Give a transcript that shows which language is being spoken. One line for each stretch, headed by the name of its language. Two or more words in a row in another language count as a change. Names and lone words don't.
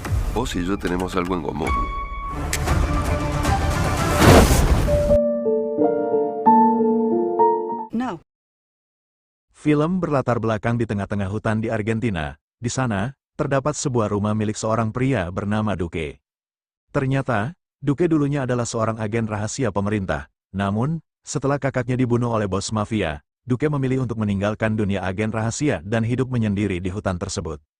Spanish: Vos y yo tenemos algo en común. No.
Indonesian: Film berlatar belakang di tengah-tengah hutan di Argentina. Di sana, terdapat sebuah rumah milik seorang pria bernama Duque. Ternyata, Duque dulunya adalah seorang agen rahasia pemerintah. Namun, setelah kakaknya dibunuh oleh bos mafia, Duque memilih untuk meninggalkan dunia agen rahasia dan hidup menyendiri di hutan tersebut.